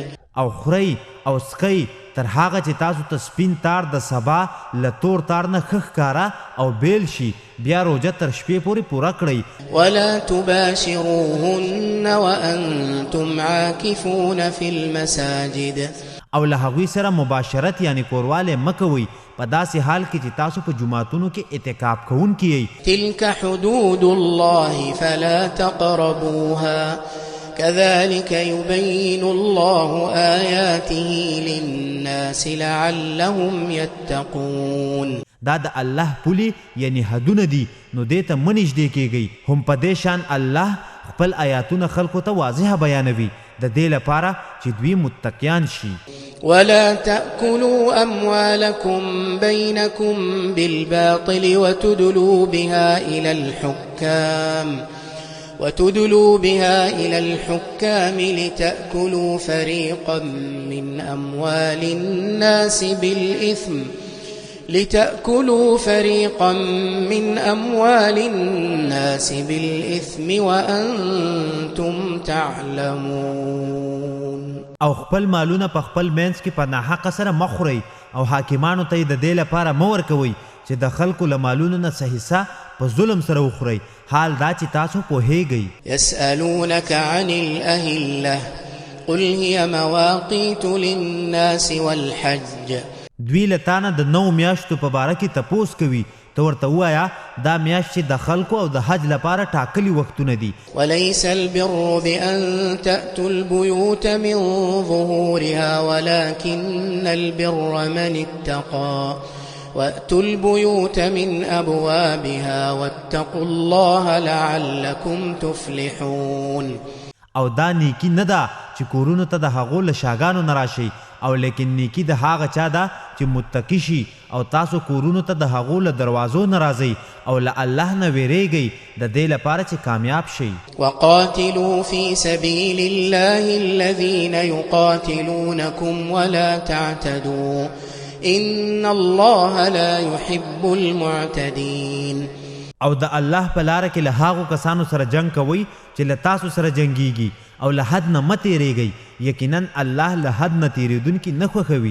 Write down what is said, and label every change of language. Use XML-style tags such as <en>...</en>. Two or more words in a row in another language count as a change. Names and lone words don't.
<ps>او خورئ او سکئ تر هغه چې تاسو ته سپین تار د سبا له تور تار نه ښه ښکاره او بیل شي بیا روجه تر شپې پورې پوره کړئ.</ps> <ar>ولا تباشروهن وأنتم عاكفون في المساجد.</ar> <ps>او له هغوی سره مباشرت یعنی کوروالی مه کوئ په داسې حال کې چې تاسو په جوماتونو کې اعتکاف کوونکي یئ.</ps> <ar>تلك حدود الله فلا تقربوها كذلك يبين الله آياته للناس لعلهم يتقون.</ar> <ps>دا د الله پولی یعنی حدونه دي نو دې ته مه نږدې کیږئ. هم په دې شان الله خپل آیاتونه خلکو ته واضحه بیانوي د دې لپاره چې دوی متقیان شي.</ps> <ar>ولا تأكلوا أموالكم بينكم بالباطل وتدلوا بها إلى الحكام وتدلوا بها إلى الحكام لتأكلوا فريقا من أموال الناس بالإثم وأنتم تعلمون.</ar> <ps>او خپل مالونه په خپل مینس کې په ناحقه سره مخورئ او حاکمانو ته د دې لپاره مه ورکوئ چې د خلکو له مالونو نه څه حصه په ظلم سره وخورئ، حال دا چې تاسو پوهیږئ.</ps> <ar>يسألونك عن الأهلة قل هي مواقيت للناس والحج.</ar> <ps>دوی له تانه د 9 میاشتو په باره کې تپوس کوي، ته ورته ووایه دا میاشت د خلکو او د حج لپاره ټاکلي وختونه دي.</ps> <ar>وليس البر بأن تأتوا البيوت من ظهورها ولكن البر من اتقى وأتوا البيوت من أبوابها واتقوا الله لعلكم تفلحون.</ar> <ps>او دا نیکی نه ده چې کورونو ته د هغو له شاګانو نه راشئ، او لیکن نیکی د هغه چا ده چې متقي شي، او تاسو کورونو ته د هغو له دروازو نه راځئ او له الله نه ویریږئ د دې لپاره چې کامیاب شئ.</ps> <ar>وقاتلوا في سبيل الله الذين يقاتلونكم ولا تعتدوا إن الله لا يحب المعتدين.</ar> <ps>او د الله په لاره کې له هغو کسانو سره جنگ کوئ چې له تاسو سره جنګیږي، او له حد نه مه تیریږئ، یقینا الله له حد نه تیریدونکي نه خوښوي.</ps>